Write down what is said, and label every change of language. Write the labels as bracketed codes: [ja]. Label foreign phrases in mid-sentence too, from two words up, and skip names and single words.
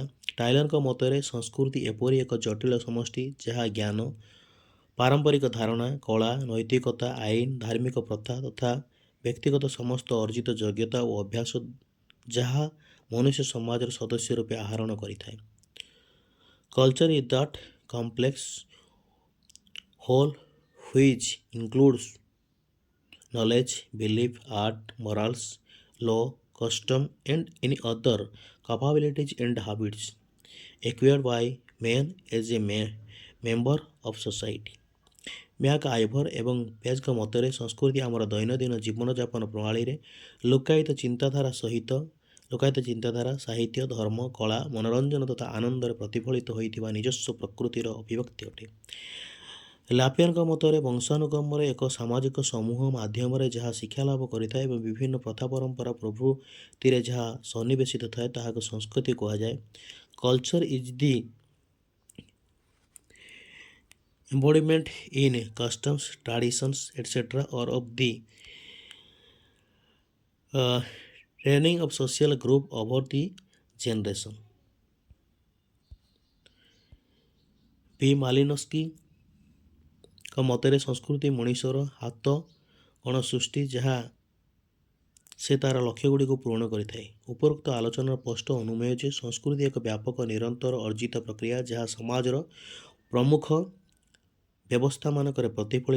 [or] ଟାଇଲରଙ୍କ ମତରେ ସଂସ୍କୃତି ଏପରି ଏକ ଜଟିଳ ସମଷ୍ଟି ଯାହା ଜ୍ଞାନ ପାରମ୍ପରିକ ଧାରଣା କଳା ନୈତିକତା ଆଇନ ଧାର୍ମିକ ପ୍ରଥା ତଥା ବ୍ୟକ୍ତିଗତ ସମସ୍ତ ଅର୍ଜିତ ଯୋଗ୍ୟତା ଓ ଅଭ୍ୟାସ ଯାହା ମନୁଷ୍ୟ ସମାଜର ସଦସ୍ୟ ରୂପେ ଆହରଣ କରିଥାଏ। [en] culture is that complex whole which includes knowledge, belief, art, morals, law, custom and any other capabilities and habits acquired by man as a member of society. [or] ମ୍ୟାକ୍ ଆଇଭର ଏବଂ ପେଜ୍ଙ୍କ ମତରେ ସଂସ୍କୃତି ଆମର ଦୈନନ୍ଦିନ ଜୀବନଯାପନ ପ୍ରଣାଳୀରେ ଲୁକାୟିତ ଚିନ୍ତାଧାରା ସାହିତ୍ୟ ଧର୍ମ କଳା ମନୋରଞ୍ଜନ ତଥା ଆନନ୍ଦରେ ପ୍ରତିଫଳିତ ହୋଇଥିବା ନିଜସ୍ୱ ପ୍ରକୃତିର ଅଭିବ୍ୟକ୍ତି ଅଟେ। ଲାପିୟରଙ୍କ ମତରେ ବଂଶାନୁକ୍ରମରେ ଏକ ସାମାଜିକ ସମୂହ ମାଧ୍ୟମରେ ଯାହା ଶିକ୍ଷା ଲାଭ କରିଥାଏ ଏବଂ ବିଭିନ୍ନ ପ୍ରଥା ପରମ୍ପରା ପ୍ରଭୃତିରେ ଯାହା ସନ୍ନିବେଶିତ ଥାଏ ତାହାକୁ ସଂସ୍କୃତି କୁହାଯାଏ। [en] culture is the embodiment in customs, traditions, etc. or of the training of social group over the generation. V. [or] ମାଲିନୋସ୍କିଙ୍କ ମତରେ ସଂସ୍କୃତି ମଣିଷର ହାତ ଗଣ ସୃଷ୍ଟି ଯାହା ସେ ତା'ର ଲକ୍ଷ୍ୟଗୁଡ଼ିକୁ ପୂରଣ କରିଥାଏ। ଉପରୋକ୍ତ ଆଲୋଚନାର ସ୍ପଷ୍ଟ ଅନୁମେୟ ଯେ ସଂସ୍କୃତି ଏକ ବ୍ୟାପକ ନିରନ୍ତର ଅର୍ଜିତ ପ୍ରକ୍ରିୟା ଯାହା ସମାଜର ପ୍ରମୁଖ ବ୍ୟବସ୍ଥାମାନଙ୍କରେ ପ୍ରତିଫଳିତ।